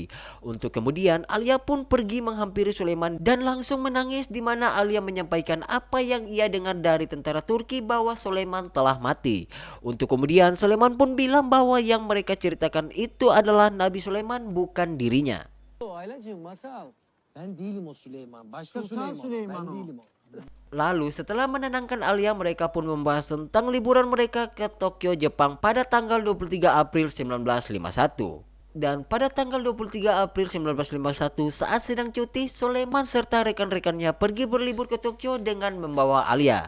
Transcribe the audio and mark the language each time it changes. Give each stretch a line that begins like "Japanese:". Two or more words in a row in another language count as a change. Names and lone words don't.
Indonesian: Untuk kemudian Alia pun pergi menghampiri Sulaiman dan langsung menangis, di mana Alia menyampaikan apa yang ia dengar dari tentara Turki bahwa Sulaiman telah mati. Untuk kemudian Sulaiman pun bilang bahwa yang mereka ceritakan itu adalah Nabi Sulaiman, bukan dirinya.
Turkish: Aylacığım masal. Ben değilim o Süleyman. Başka Süleyman. Ben değilim o.
Indonesian: Lalu setelah menenangkan Alia, mereka pun membahas tentang liburan mereka ke Tokyo, Jepang pada tanggal 23 April 1951. Dan pada tanggal 23 April 1951 saat sedang cuti, Sulaiman serta rekan-rekannya pergi berlibur ke Tokyo dengan membawa Alia.